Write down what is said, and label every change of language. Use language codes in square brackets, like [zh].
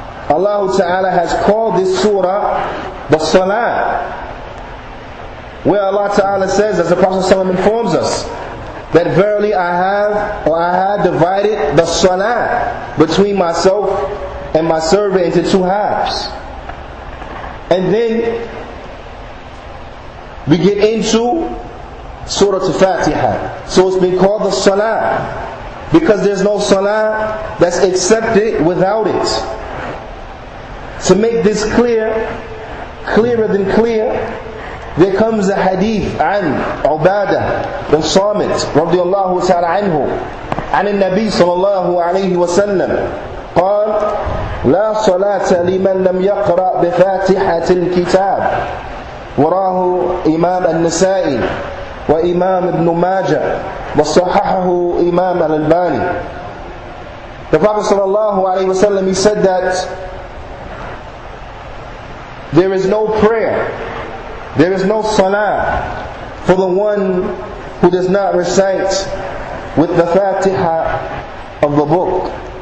[en] Allah Ta'ala has called this surah the Salah, where Allah Ta'ala says, as the Prophet ﷺ informs us, that verily I had divided the Salah between myself and my servant into two halves. And then we get into Surah Al-Fatiha. So it's been called the Salah because there's no Salah that's accepted without it. To make this clearer than clear, there comes a hadith [ar] عن عبادة بن صامت رضي الله تعالى عنه عن النبي صلى الله عليه وسلم قال لا صلاة لمن لم يقرأ بفاتحة الكتاب. وراه إمام النسائي وإمام ابن ماجه وصححه إمام الألباني. [en] The Prophet صلى الله عليه وسلم, he said that there is no prayer, there is no salah for the one who does not recite with the Fatiha of the book.